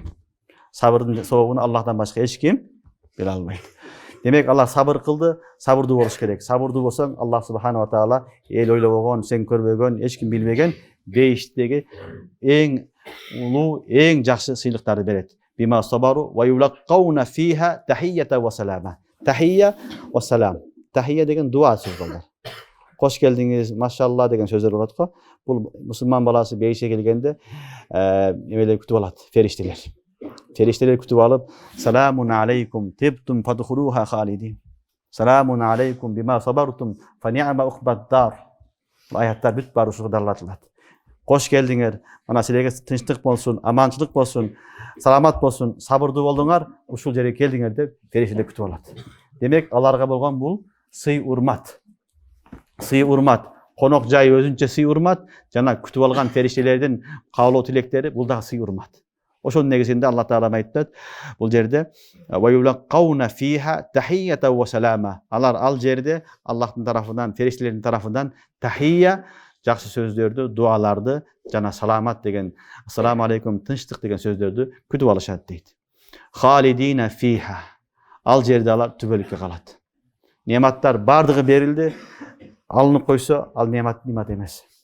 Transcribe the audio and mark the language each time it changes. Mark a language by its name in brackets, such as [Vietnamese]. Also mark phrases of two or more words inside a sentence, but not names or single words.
[Kyrgyz] Сабырдын сообуну Аллахтан башка эч ким биле албайт. Демек, алар сабыр кылды, сабырдуу болуш керек. Сабырдуу болсоң, Аллах [Arabic] سبحانه وتعالى [Kyrgyz] эл ойлобогон, сен көрбөгөн, эч ким билбеген бейиштеги эң улуу, эң жакшы сыйлыктарды берет. [Arabic] بما صبروا ويلقون فيها تحية وسلاما. [Kyrgyz] Тахия ва салам. Тахия деген дуа сөз балдар. Кош келдиңиз, машалла деген сөздөр болот го. Бул мусулман баласы бейишке келгенде эмелер күтүп алат, фериштелер. Фериштелер күтүп алып, [Arabic] "سلام عليكم طبتم فادخلوها خالدين. سلام عليكم بما صبرتم فنعم عقبى الدار." [Kyrgyz] Аяттар бүт бары ушуга дарылатылат. Кош келдиңер, мына силерге тынчтык болсун, аманчылык болсун, саламат болсун, сабырдуу болдуңар, ушул жерге келдиңер деп фериштелер күтүп алат. Демек, аларга болгон бул сый урмат. Сый урмат, конок жай өзүнчө сый урмат, жана күтүп алган фериштелердин каалоо тилектери бул да сый урмат. Ошонун негизинде Аллах Таала айтат бул жерде: [Arabic] "ويلقون فيها تحية وسلاما." [Kyrgyz] Алар ал жерде Аллахтын тарафынан, фериштелердин тарафынан тахия, жакшы сөздөрдү, дуаларды жана саламат деген, [Arabic] السلام عليكم, [Kyrgyz] тынчтык деген сөздөрдү күтүп алышат дейт. [Arabic] خالدين فيها. [Kyrgyz] Ал жерде алар түбөлүккө калат. Нематтар бардыгы берилди, алынып койсо, ал немат эмес.